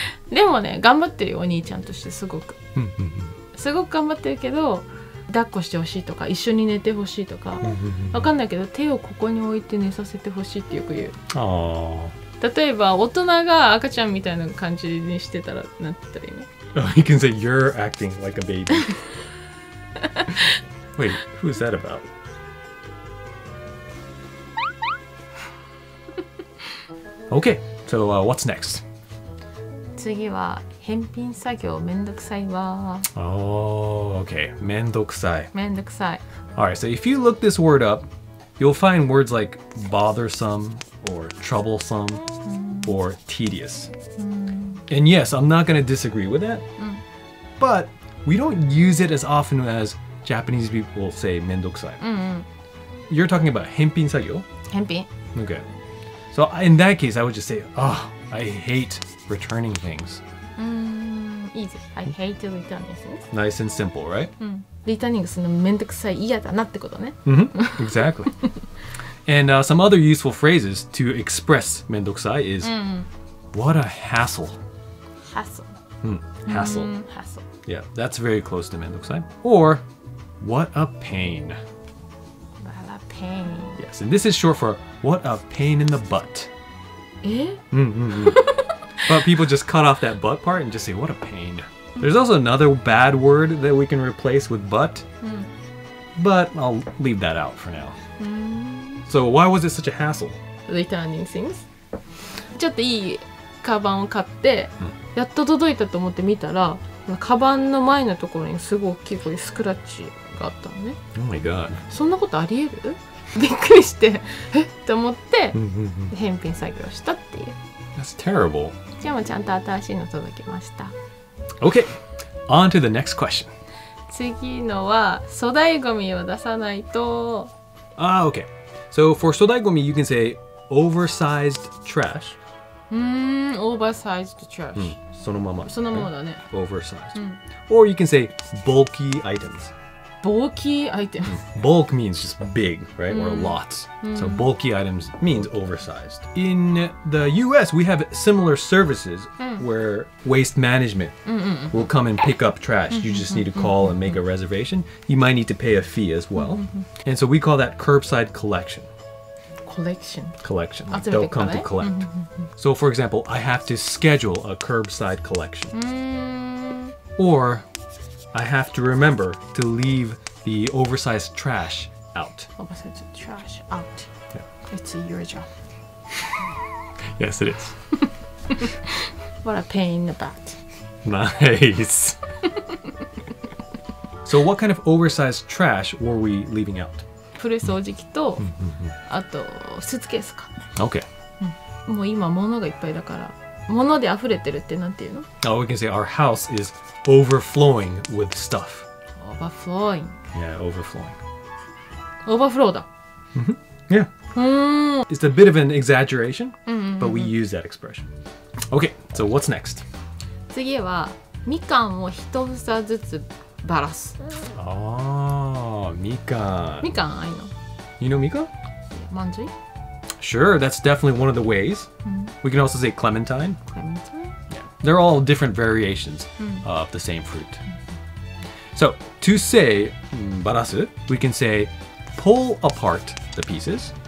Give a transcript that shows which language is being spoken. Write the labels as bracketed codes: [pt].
[ja] でもね、頑張ってるよ、お兄ちゃんとしてすごく。すごく頑張ってるけど、抱っこしてほしいとか、一緒に寝てほしいとか、わかんないけど、手をここに置いて寝させてほしいってよく言う。例えば、大人が赤ちゃんみたいな感じにしてたら、なんて言ったらいいの？ [en] You can say you're acting like a baby. Wait, who's that about? Okay, so what's next? [ja] 次は返品作業めんどくさいわ。 [en] Oh, okay. めんどくさい。 [ja] めんどくさい。 [en] Alright, so if you look this word up, you'll find words like bothersome or troublesome or tedious. And yes, I'm not going to disagree with that. But we don't use it as often as Japanese people say めんどくさい. You're talking about 返品作業? [ja] 返品。 [en] Okay. So in that case, I would just say, oh, I hate returning things. Easy. I hate returning things. Nice and simple, right? [ja] リターニングするのめんどくさい、嫌だなってことね。 [en] Exactly. And some other useful phrases to express めんどくさい is what a hassle. Hassle. Hassle. Hassle. Yeah, that's very close to めんどくさい. Or what a pain. What a pain. Yes, and this is short for what a pain in the butt. [ja] え？ [en] But people just cut off that butt part and just say, what a pain. There's also another bad word that we can replace with butt. But I'll leave that out for now. So why was it such a hassle? Returning things. [ja] ちょっといいカバンを買って、やっと届いたと思って見たら、カバンの前のところにすごい大きいこういうスクラッチがあったのね。 [en] Oh my god. [ja] そんなことあり得る？びっくりして、えっと思って、返品作業したっていう。 [en] That's terrible. [ja] じゃあもうちゃんと新しいの届きました。 [en] Okay, on to the next question. [ja] 次のは粗大ゴミを出さないと。 [en] Okay. So for 粗大ゴミ, you can say oversized trash. Oversized trash. [ja] そのまま。そのままだね。 [en] Oversized. Or you can say bulky items. Bulky items. Bulk means just big, right? Or lots. So bulky items means oversized. In the US, we have similar services where waste management will come and pick up trash. You just need to call and make a reservation. You might need to pay a fee as well. And so we call that curbside collection. Collection. They'll come to collect. So for example, I have to schedule a curbside collection. Or I have to remember to leave the oversized trash out. Oversized trash out. Yeah. It's your job. Yes, it is. What a pain in the butt. Nice. So what kind of oversized trash were we leaving out? [ja] 古い掃除機と、あとスーツケースか。 [en] Okay. [ja] もう今物がいっぱいだから、物で溢れてるってなんていうの？ [en] Oh, we can say our house is overflowing with stuff. Overflowing. Yeah, overflowing. [ja] Overflow だ。 [en] Yeah. It's a bit of an exaggeration, but we use that expression. Okay, so what's next? [ja] 次はみかんを一房ずつばらす。 [en] Oh, みかん。 [ja] みかんあいの？ [en] You know みかん? まんじゅい？ Sure, that's definitely one of the ways. We can also say clementine. Clementine? Yeah. They're all different variations of the same fruit. So, to say ばらす, we can say pull apart the pieces.